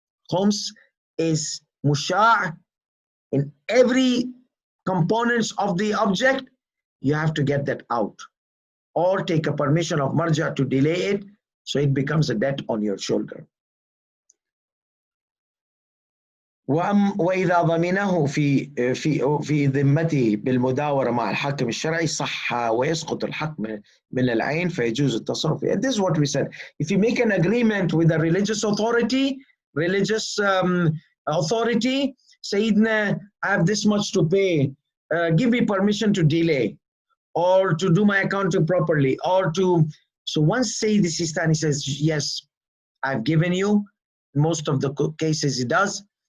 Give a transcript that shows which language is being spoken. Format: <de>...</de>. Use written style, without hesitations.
<en>Khums is musha'. In every components of the object, you have to get that out or take a permission of marja to delay it, so it becomes a debt on your shoulder.</en> <ar>وإذا ضمنه في ذمته بالمداورة مع الحاكم الشرعي صح ويسقط الحق من العين فيجوز التصرف.</ar> <en>This is what we said. If you make an agreement with a religious authority, Sayyidina, I have this much to pay, give me permission to delay or to do my accounting properly or to, so once Sayyid Sistani says, yes, I've given you, most of the cases he does,</en>